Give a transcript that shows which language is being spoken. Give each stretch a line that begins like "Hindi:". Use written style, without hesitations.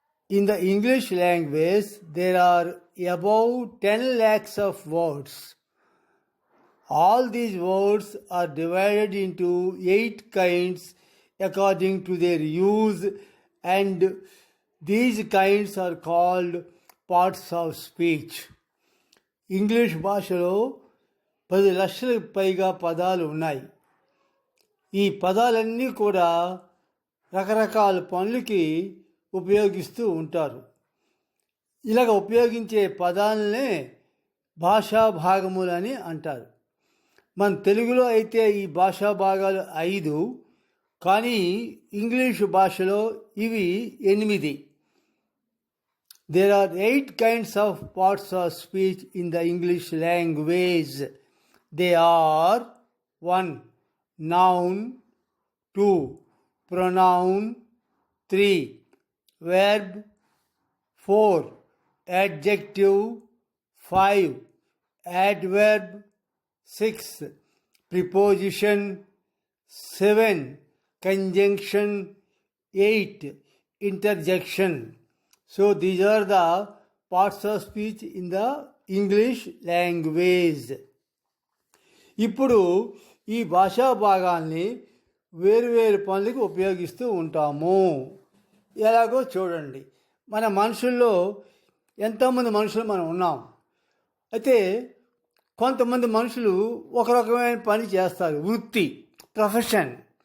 English: In the English language, there are about 10 lakhs of words. All these words are divided into 8 kinds according to their use, and these kinds are called parts of speech.
Telugu: English భాషలో 10 లక్షలకు పైగా పదాలు ఉన్నాయి. ఈ పదాలన్నీ కూడా రకరకాల పనులకి ఉపయోగిస్తూ ఉంటారు. ఇలాగ ఉపయోగించే పదాలనే భాషా భాగములని అంటారు. మన తెలుగులో అయితే ఈ భాషా భాగాలు 5, కానీ ఇంగ్లీషు భాషలో ఇవి 8.
English: There are 8 kinds of parts of speech in the English language. They are 1. Noun, 2. Pronoun, 3. Verb, 4. Adjective, 5. Adverb, 6. Preposition, 7. Conjunction, 8. Interjection. So these are the parts of speech in the English language.
Telugu: ఇప్పుడు ఈ భాషా భాగాల్ని వేరువేరు పనులకు ఉపయోగిస్తూ ఉంటాము. ఎలాగో చూడండి. మన మనుషుల్లో ఎంతోమంది మనుషులు మనం ఉన్నాం. అయితే కొంతమంది మనుషులు ఒక రకమైన పని చేస్తారు, వృత్తి, ప్రొఫెషన్.